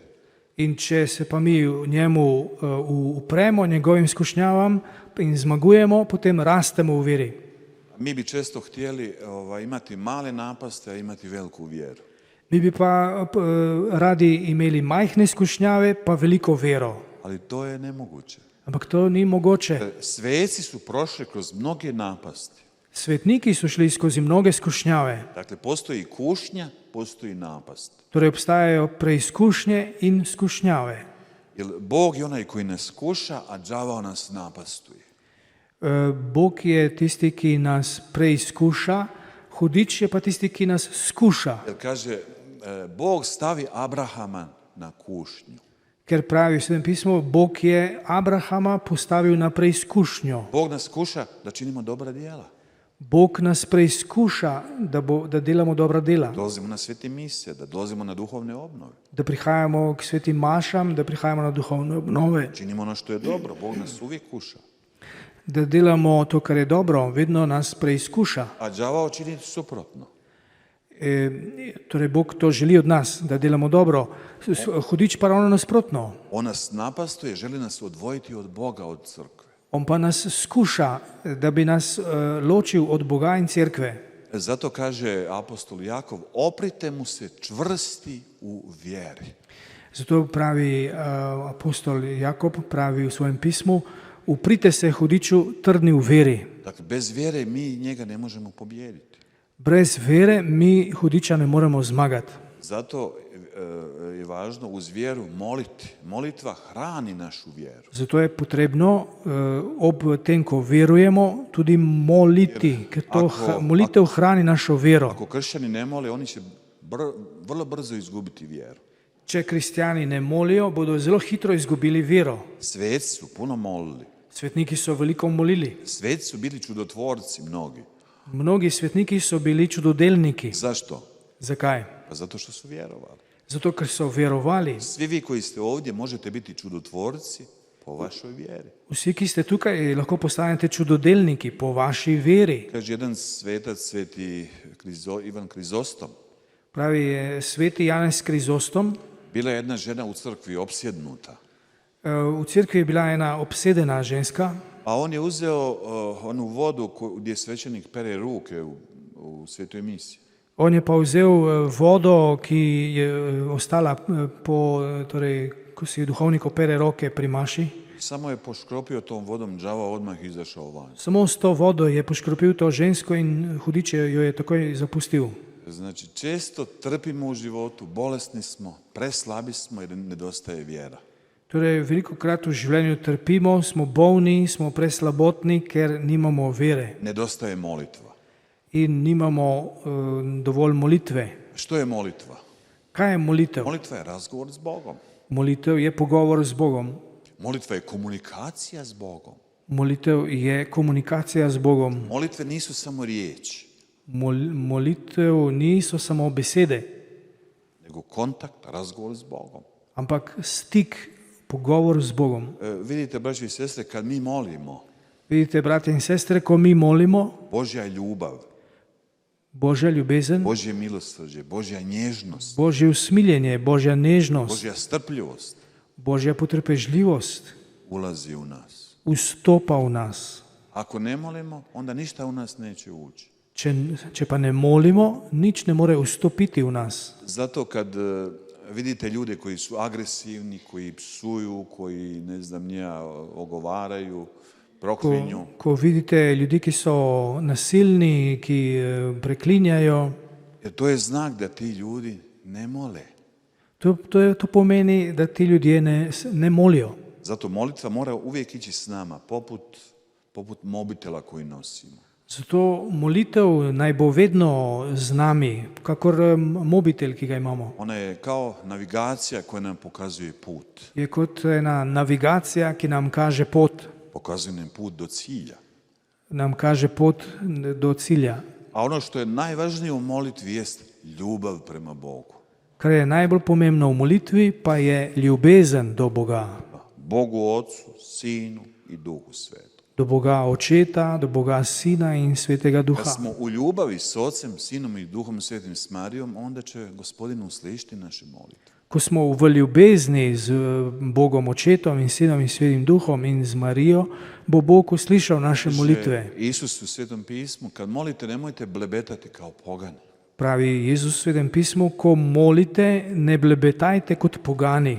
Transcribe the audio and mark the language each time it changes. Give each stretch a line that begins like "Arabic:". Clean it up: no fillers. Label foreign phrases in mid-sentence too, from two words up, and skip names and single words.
Slovenian: In če se pa mi njemu upremo, njegovim skušnjavam in zmagujemo, potem rastemo v veri.
Croatian: Mi bi često htjeli imati male napaste, a imati veliku vjeru.
Slovenian: Mi bi pa radi imeli majhne skušnjave, pa veliko vero.
Croatian: Ali to je nemoguće.
Slovenian: Ampak to ni mogoče.
Croatian: Sveci su prošli kroz mnoge napasti.
Slovenian: Svetniki so šli skozi mnoge skušnjave.
Croatian: Dakle, postoji kušnja, postoji napast.
Slovenian: Torej obstajajo preizkušnje in skušnjave.
Croatian: Jer Bog je onaj koji nas kuša, a đavao nas napastuje.
Slovenian: Bog je tisti, ki nas preizkuša, hudič je pa tisti, ki nas skuša.
Croatian: Jer kaže, Bog stavi Abrahama na kušnju.
Slovenian: Ker pravi v Svetem pismu, Bog je Abrahama postavil na preizkušnjo.
Croatian: Bog nas kuša da činimo dobra djela.
Slovenian: Bog nas preizkuša, da delamo dobra dela,
Croatian: Dolazimo na svete mise, da dolazimo na duhovne obnove.
Slovenian: da prihajamo k svetim mašam, da prihajamo na duhovne obnove,
Croatian: Činimo ono što je dobro, Bog nas uvijek kuša.
Slovenian: da delamo to, kar je dobro, vedno nas preizkuša.
Croatian: A đavao čini suprotno.
Slovenian: Torej, Bog to želi od nas, da delamo dobro. Hudič pa ravno nasprotno.
Croatian: On nas napastuje, želi nas odvojiti od Boga, od crkve.
Slovenian: On pa nas skuša, da bi nas ločil od Boga in cerkve.
Croatian: Zato kaže apostol Jakov, oprite mu se čvrsti u vjeri.
Slovenian: Zato pravi apostol Jakob, pravi v svojem pismu, uprite se hudiču trdni u veri.
Croatian: Dakle, bez vjere mi njega ne možemo pobijediti.
Slovenian: Brez vere mi hudiča ne moremo zmagati.
Croatian: Zato je važno uz vjeru moliti. Molitva hrani našu vjeru.
Slovenian: Zato je potrebno ob tem, ko verujemo, tudi moliti, ker to molitev hrani našo vero.
Croatian: Ako kršćani ne mole, oni će vrlo brzo izgubiti vjeru.
Slovenian: Če kristjani ne molijo, bodo zelo hitro izgubili vero.
Croatian: Sveci su puno molili.
Slovenian: Svetniki so veliko molili.
Croatian: Sveci su bili čudotvorci mnogi.
Slovenian: Mnogi svetniki so bili čudodelniki.
Croatian: Zašto?
Slovenian: Zakaj?
Croatian: Pa zato što su vjerovali.
Slovenian: Zato, ker so verovali.
Croatian: Svi vi koji ste ovdje možete biti čudotvorci po vašoj vjeri.
Slovenian: Vsi, ki ste tukaj, lahko postanete čudodelniki po vaši veri.
Croatian: Kaže jedan svetac, sveti Ivan Krizostom.
Slovenian: Pravi sveti Janez Krizostom.
Croatian: Bila je jedna žena u crkvi opsjednuta.
Slovenian: V cerkvi je bila ena obsedena ženska.
Croatian: A on je uzeo onu vodu gdje svećenik pere ruke u svetoj misi.
Slovenian: On je pa vzel vodo, ki je ostala torej, ko si duhovnik opere roke pri maši.
Croatian: Samo je poškropio tom vodom, đavao odmah izašao van.
Slovenian: Samo s to vodo je poškropil to žensko in hudič jo je takoj zapustil.
Croatian: Znači, često trpimo u životu, bolesni smo, preslabi smo jer nedostaje vjera.
Slovenian: Torej, veliko krat v življenju trpimo, smo bolni, smo preslabotni, ker nimamo vere.
Croatian: Nedostaje molitva.
Slovenian: In nimamo dovolj molitve.
Croatian: Što je molitva?
Slovenian: Kaj je molitev?
Croatian: Molitva je razgovor s Bogom.
Slovenian: Molitev je pogovor z Bogom.
Croatian: Molitva je komunikacija s Bogom.
Slovenian: Molitev je komunikacija z Bogom.
Croatian: Molitve nisu samo riječi.
Slovenian: Molitev niso samo besede,
Croatian: nego kontakt, razgovor s Bogom.
Slovenian: ampak stik, pogovor z Bogom.
Croatian: Vidite, braći i sestre, kad mi molimo,
Slovenian: Vidite, bratje in sestre, ko mi molimo,
Croatian: Božja ljubav,
Slovenian: Božja ljubezen,
Croatian: Božje milosrđe, Božja nježnost,
Slovenian: Božje usmiljenje, Božja nežnost,
Croatian: Božja strpljivost
Slovenian: Božja potrpežljivost
Croatian: ulazi u nas.
Slovenian: vstopa v nas.
Croatian: Ako ne molimo, onda ništa u nas neće ući.
Slovenian: Če pa ne molimo, nič ne more vstopiti v nas.
Croatian: Zato kad vidite ljude koji su agresivni, koji psuju, koji, ne znam, nija ogovaraju, proklinju,
Slovenian: Ko vidite ljudi, ki so nasilni, ki preklinjajo,
Croatian: jer to je znak da ti ljudi ne mole.
Slovenian: to pomeni, da ti ljudje ne molijo.
Croatian: Zato molitva mora uvijek ići s nama, poput mobitela koji nosimo.
Slovenian: Zato molitev naj bo vedno z nami, kakor mobitel, ki ga imamo.
Croatian: Ona je kao navigacija koja nam pokazuje put.
Slovenian: Je kot ena navigacija, ki nam kaže pot,
Croatian: Pokazuje nam put do cilja.
Slovenian: nam kaže pot do cilja.
Croatian: A ono što je najvažnije u molitvi jest ljubav prema Bogu.
Slovenian: Kar je najbolj pomembno v molitvi, pa je ljubezen do Boga.
Croatian: Bogu Otcu, Sinu i Duhu Svetom.
Slovenian: Do Boga Očeta, do Boga Sina in Svetega Duha.
Croatian: Kad smo u ljubavi s Ocem, Sinom i Duhom Svetim s Marijom, onda će Gospodin uslišiti naše molitve.
Slovenian: Ko smo v ljubezni z Bogom Očetom in Sinom in Svetim Duhom in z Marijo, bo Bog uslišal naše molitve.
Croatian: Isus u Svetom pismu, kad molite, nemojte blebetati kao pogani.
Slovenian: Pravi Jezus v Svetem pismu, ko molite, ne blebetajte kot pogani.